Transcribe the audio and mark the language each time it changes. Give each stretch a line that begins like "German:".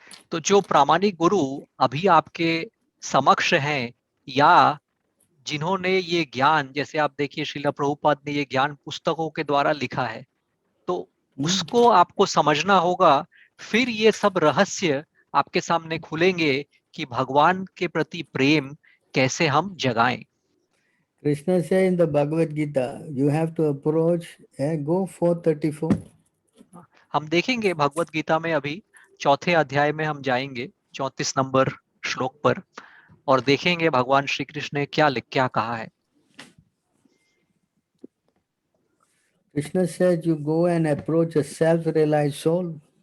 Hindi: तो जो प्रामाणिक गुरु अभी आपके समक्ष हैं या जिन्होंने ये ज्ञान, जैसे आप देखिए श्रीला प्रभुपाद ने ये ज्ञान पुस्तकों के द्वारा लिखा है, तो उसको आपको समझना होगा, फिर ये सब रहस्य आपके सामने खुलेंगे कि भगवान के प्रति प्रेम कैसे हम जगाएं.
English: Krishna says in the Bhagavad Gita, you have to approach, go 434.
Hindi: हम देखेंगे भगवत गीता में अभी चौथे अध्याय में हम जाएंगे 34 नंबर श्लोक पर और देखेंगे भगवान श्री कृष्ण ने क्या कहा है.
English: Krishna said you go and approach a self-realized soul.